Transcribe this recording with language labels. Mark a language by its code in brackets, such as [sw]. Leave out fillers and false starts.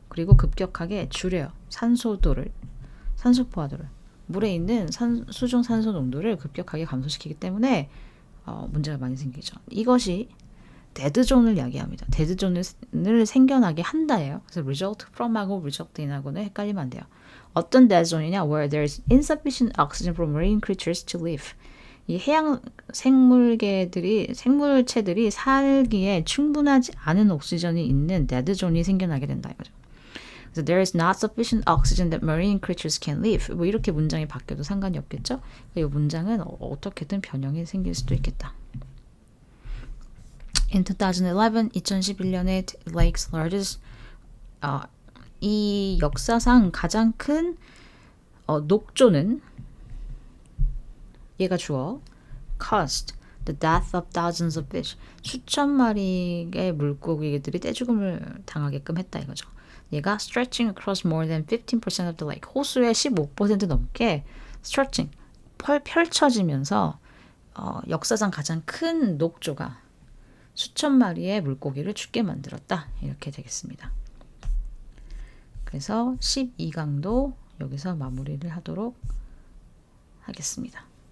[ko] 그리고 급격하게 줄여요. 산소 포화도를. 물에 있는 수중 산소 농도를 급격하게 감소시키기 때문에 문제가 많이 생기죠. 이것이 데드존을 이야기합니다. 데드존을 생겨나게 한다예요. 그래서 result from하고 result in하고는 헷갈리면 안 돼요. 어떤 데드존이냐? [en] Where there is insufficient oxygen for marine creatures to live. [ko] 이 해양 생물체들이 살기에 충분하지 않은 옥시전이 있는 데드존이 생겨나게 된다 이거죠. [en] 그래서 there is not sufficient oxygen that marine creatures can live. [ko] 뭐 이렇게 문장이 바뀌어도 상관이 없겠죠. 이 문장은 어떻게든 변형이 생길 수도 있겠다. [en] In [ko] 2011년에 [en] Lake's largest [ko] 이 역사상 가장 큰 녹조는 얘가 주어 [en] caused the death of thousands of fish. [ko] 수천 마리의 물고기들이 떼죽음을 당하게끔 했다 이거죠. 얘가 [en] stretching across more than 15% of the lake. [ko] 호수의 15% 넘게 stretching, 펼쳐지면서 역사상 가장 큰 녹조가 수천 마리의 물고기를 죽게 만들었다. 이렇게 되겠습니다. 그래서 12강도 여기서 마무리를 하도록 하겠습니다.